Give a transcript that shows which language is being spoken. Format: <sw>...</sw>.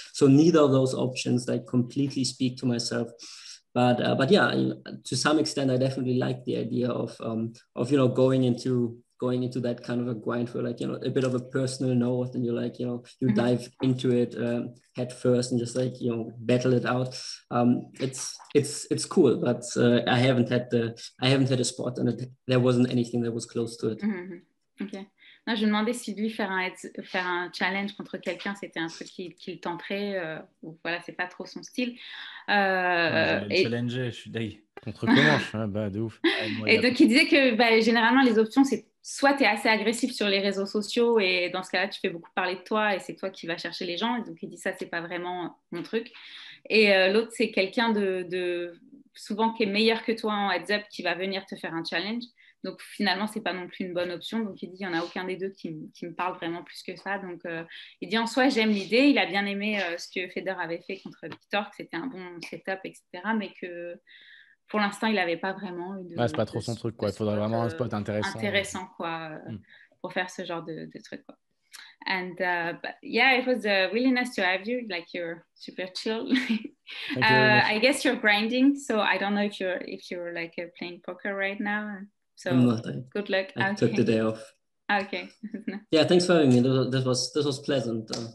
<en>So neither of those options like completely speak to myself. But yeah, to some extent, I definitely like the idea of going into that kind of a grind for like, a bit of a personal note, and you're like, you dive into it head first and just like, battle it out. It's cool, but I haven't had a spot, and there wasn't anything that was close to it. Ok.</en> <fr>Non, je me demandais si lui faire un challenge contre quelqu'un, c'était un truc qui le tenterait, ou voilà, c'est pas trop son style. Challenger, je suis d'ailleurs. Contre Comanche, de ouf. Et donc il disait que généralement les options, c'est soit tu es assez agressif sur les réseaux sociaux et dans ce cas-là tu fais beaucoup parler de toi et c'est toi qui vas chercher les gens, et donc il dit ça c'est pas vraiment mon truc. Et l'autre c'est quelqu'un de souvent qui est meilleur que toi en heads up qui va venir te faire un challenge. Donc finalement, c'est pas non plus une bonne option. Donc il dit, il n'y en a aucun des deux qui me parle vraiment plus que ça. Donc il dit, en soi, j'aime l'idée. Il a bien aimé ce que Federer avait fait contre Victor, que c'était un bon setup, etc. Mais que pour l'instant, il n'avait pas vraiment eu de... Ouais, c'est pas trop son truc, quoi. Il faudrait vraiment un spot intéressant. Intéressant, quoi, pour faire ce genre de truc, quoi.</fr> <en>And yeah, it was really nice to have you. Like, you're super chill. I guess you're grinding, so I don't know if you're like playing poker right now. So good luck. I took the day off. Okay. Yeah, thanks for having me. This was pleasant.</en>